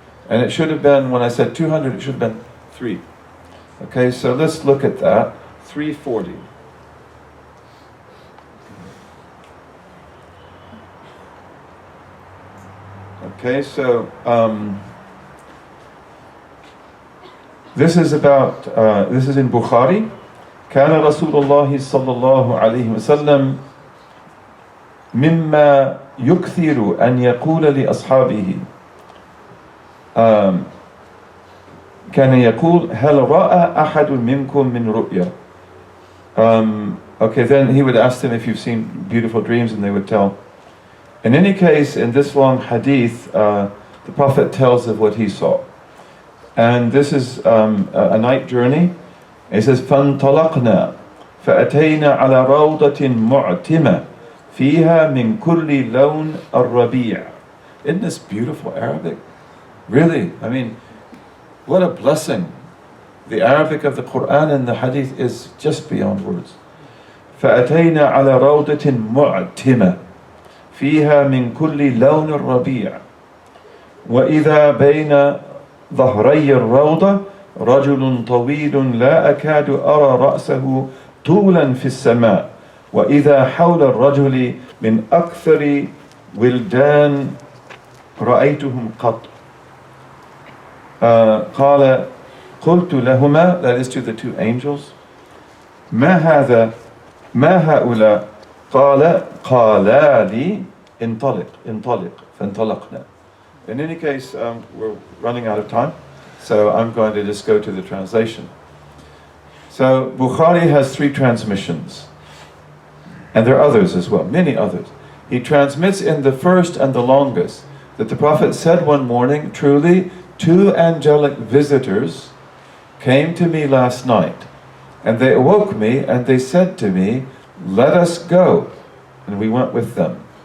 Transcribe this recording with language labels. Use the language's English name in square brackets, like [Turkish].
[English] And it should have been, when I said 200, it should have been 3. Okay, so let's look at that. 340. Okay, so this is about, this is in Bukhari. [Arabic] كان رسول الله صلى الله عليه وسلم مما يكثر أن يقول لأصحابه كان يقول هل رأى أحد منكم من رؤيا. [English] Okay, then he would ask them if you've seen beautiful dreams, and they would tell. In any case, in this long hadith, the Prophet tells of what he saw. And this is a night journey. He says, [Arabic] فَانْطَلَقْنَا فَأَتَيْنَا عَلَى رَوْضَةٍ مُعْتِمَةٍ فيها من كل لون الربيع. [English] Isn't this beautiful Arabic? Really, I mean, what a blessing. The Arabic of the Quran and the Hadith is just beyond words. [Arabic] فأتينا على روضة معتمة فيها من كل لون الربيع وإذا بين ظهري الروضة رجل طويل لا أكاد أرى رأسه طولا في السماء وإذا حول الرجل من أكثر ولدان رأيتهم قط. قال قلت لهما, [English] that is to the two angels, [Arabic] ما هذا ما هؤلاء قالا لي انطلق فانطلقنا. [English] In any case, we're running out of time, so I'm going to just go to the translation. So Bukhari has 3 transmissions, and there are others as well, many others. He transmits in the first and the longest that the Prophet said one morning, truly 2 angelic visitors came to me last night, and they awoke me and they said to me, let us go, and we went with them.